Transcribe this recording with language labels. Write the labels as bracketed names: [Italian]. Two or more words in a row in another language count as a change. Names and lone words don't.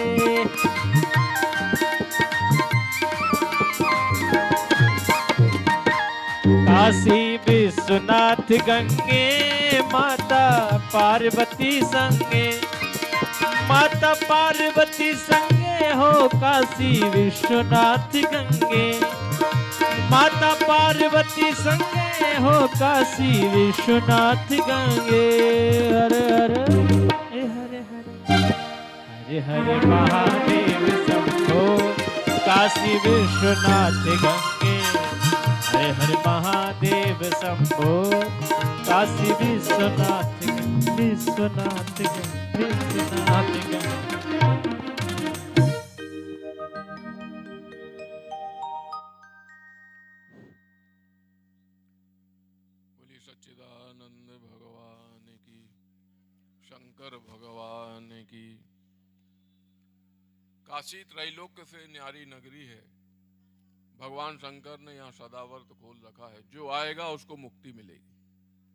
[Hindi] काशी विश्वनाथ गंगे माता पार्वती संगे। माता पार्वती संगे हो काशी विश्वनाथ गंगे। माता पार्वती संगे हो काशी विश्वनाथ गंगे। हरे हरे हरे हरे हरे हरे महादेव शंभो काशी विश्वनाथ गंगे। हरे हरे महादेव शंभो काशी विश्वनाथ गंगे। विश्वनाथ गंगे विश्वनाथ गंगे। सच्चिदानंद भगवान की, शंकर भगवान की। काशी त्रैलोक्य से न्यारी नगरी है। भगवान शंकर ने यहाँ सदावर्त खोल रखा है, जो आएगा उसको मुक्ति मिलेगी।